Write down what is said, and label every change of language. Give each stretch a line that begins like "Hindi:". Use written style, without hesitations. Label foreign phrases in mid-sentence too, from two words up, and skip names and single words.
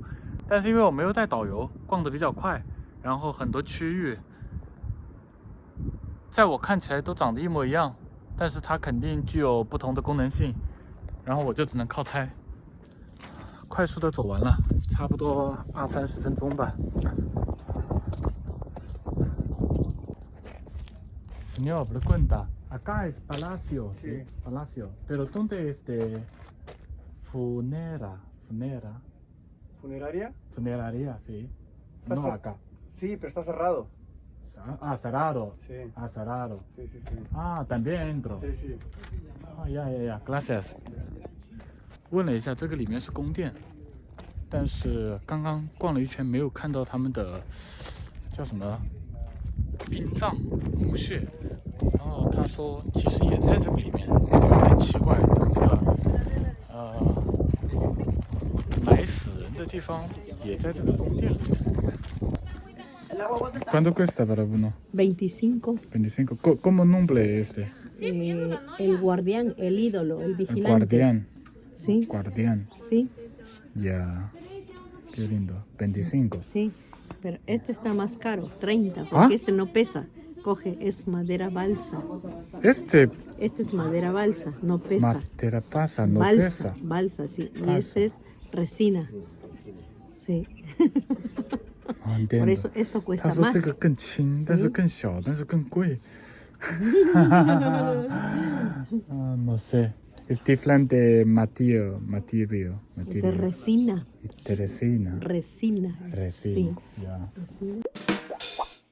Chinese: 但是因为我没有带导游，逛得比较快，然后很多区域在我看起来都长得一模一样，但是它肯定具有不同的功能性，然后我就只能靠猜。快速的走完了，差不多20-30分钟吧。
Spanish: Señor, pregunta, acá es Palacio, sí, Palacio, pero ¿dónde es de funeraria, sí, no acá. Sí, pero está cerrado. Ah, cerrado. Sí. Ah, cerrado. Sí, sí, sí. Ah, también entro. Sí, sí. Ah, ya, gracias.
Chinese: 问了一下，这个里面是宫殿，但是刚刚逛了一圈，没有看到他们的叫什么殡葬墓穴。然后他说，其实也在这个里面，我觉得有点奇怪，这个埋死人的地方也在这个宫殿里面。
Spanish: ¿Cuánto cuesta para uno? 25. 25. ¿Cómo nombre este? El guardián, el ídolo, el El vigilante. guardián. Sí, Guardián. sí, Ya. Qué lindo. 25. sí. Pero este está más caro, 30, porque ¿Ah? este no pesa. Coge, es madera balsa. Este Este es madera balsa, no pesa. madera pasa, no balsa, pesa. balsa, sí. Y Balsa. este es resina. Sí. Ah, entiendo. Por eso esto
Chinese: 他
Spanish: cuesta
Chinese: 说
Spanish: más.
Chinese: 这个更轻，但是更小，但是更贵。
Spanish: no sé. Es diferente material. De resina. Resina. Resina. Resina. Sí. Ya. Resina.